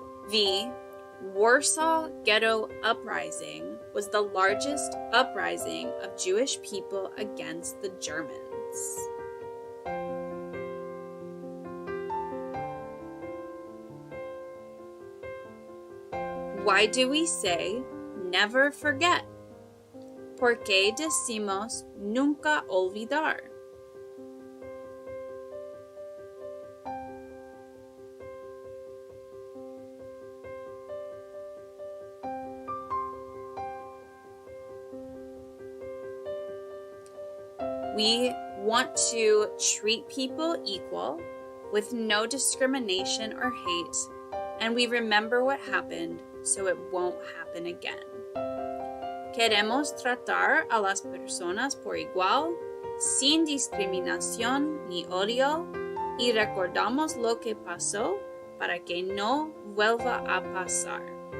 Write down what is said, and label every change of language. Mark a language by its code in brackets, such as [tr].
[en] V. Warsaw Ghetto Uprising was the largest uprising of Jewish people against the Germans. Why do we say never forget? [es] ¿Por qué decimos nunca olvidar? [en] We want to treat people equal with no discrimination or hate, and we remember what happened so it won't happen again. [es] Queremos tratar a las personas por igual, sin discriminación ni odio, y recordamos lo que pasó para que no vuelva a pasar.